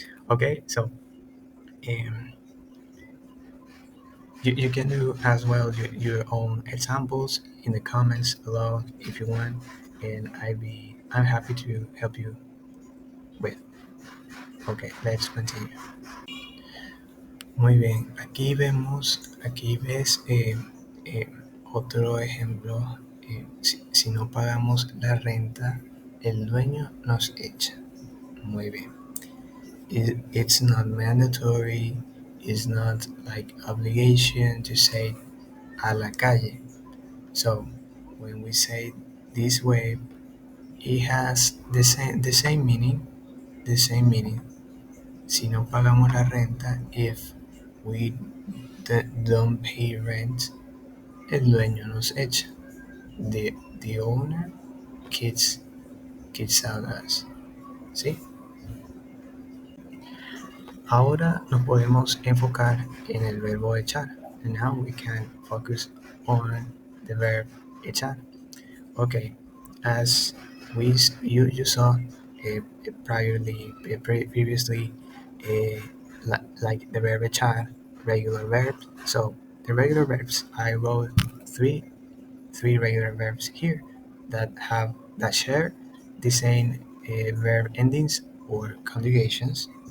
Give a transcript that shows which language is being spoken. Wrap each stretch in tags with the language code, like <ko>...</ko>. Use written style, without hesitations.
<en>Okay, so um, you can do as well your own examples in the comments below if you want, and I'm happy to help you with. Okay, let's continue.</en> <es>Muy bien, aquí ves eh, otro ejemplo. Si no pagamos la renta, el dueño nos echa. Muy bien.</es> <en>It's not mandatory, it's not like obligation to say a la calle. So when we say this way, it has the same meaning, the same meaning.</en> <es>Si no pagamos la renta, if we don't pay rent, el dueño nos echa.</es> <en>The owner kicks out us. ¿Sí?</en> <es>Ahora nos podemos enfocar en el verbo echar.</es> <en>And now we can focus on the verb echar. Okay, as you saw previously, like the verb echar, regular verbs. So the regular verbs, I wrote three regular verbs here that share the same verb endings or conjugations.</en>